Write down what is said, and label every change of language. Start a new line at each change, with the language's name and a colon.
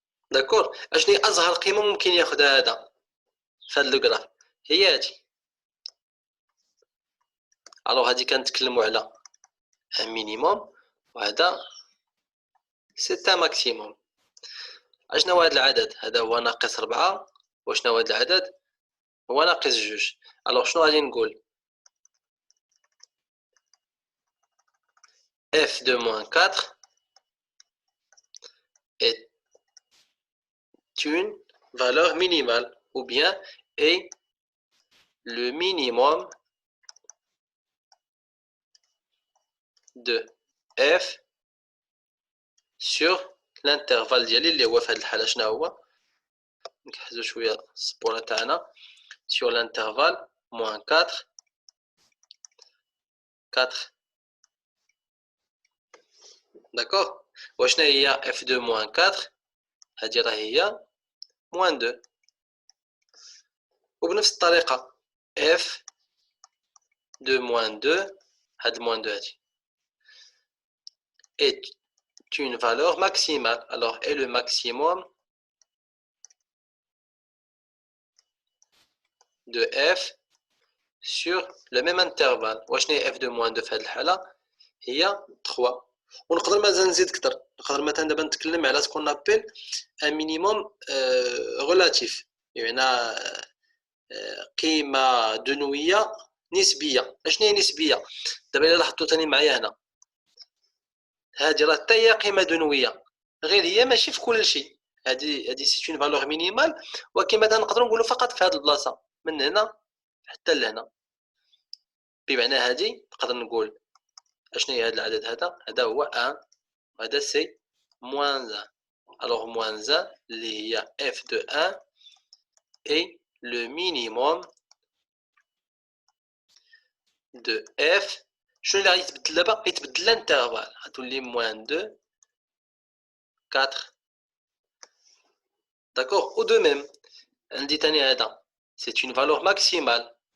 Arabic: داكور. اشني اصغر قيمه ممكن ياخذها هذا في هذا لو غراف؟ هي هادي. الوغ هادي كنتكلموا على ان مينيموم وهذا سي ان ماكسيموم. اشنو هو هذا العدد؟ هذا هو ناقص 4. وشنو هو هذا العدد؟ هو ناقص 2.
French: الوغ شنو غادي نقول؟ f de moins 4 est une valeur minimale ou bien est le minimum
Arabic: de f sur l'intervalle ديالي اللي هو في هذه الحالة شنو هو؟ نكحزو شوية السبورة تاعنا sur l'intervalle moins 4 d'accord. وشنو هي f de moins 4؟ هذه راه هي moins 2.
French: وبنفس الطريقة f de moins 2 هاد moins 2 هادي est une valeur maximale. Alors est le maximum de f sur le même intervalle.
Arabic: وشنو هي f de moins 2 في هاد الحالة؟ هي 3. ونقدر مازال نزيد كتر، نقدر مثلا دابا نتكلم على سكون ابل ان مينيموم غولاتيف، يعني قيمة دنوية نسبية. اشنو هي نسبية؟ دابا الا لاحظتوا ثاني معايا هنا هادي راه حتى هي قيمة دنوية، غير هي ماشي في كل شيء. هادي سي اون فالور مينيمال، ولكن مثلا نقدروا نقولوا فقط في هاد البلاصة من هنا حتى لهنا. بمعنى هادي نقدر نقول اشنو هي هذا العدد هذا هو 1 وهذا سي موان 1.
French: alors moins 1 اللي هي f de 1 est le minimum de f.
Arabic: شنو اللي غادي يتبدل دابا؟ غيتبدل الانترفال، غتولي موان 2 4.
French: d'accord. ou de même عندي تاني هذا c'est une valeur maximale.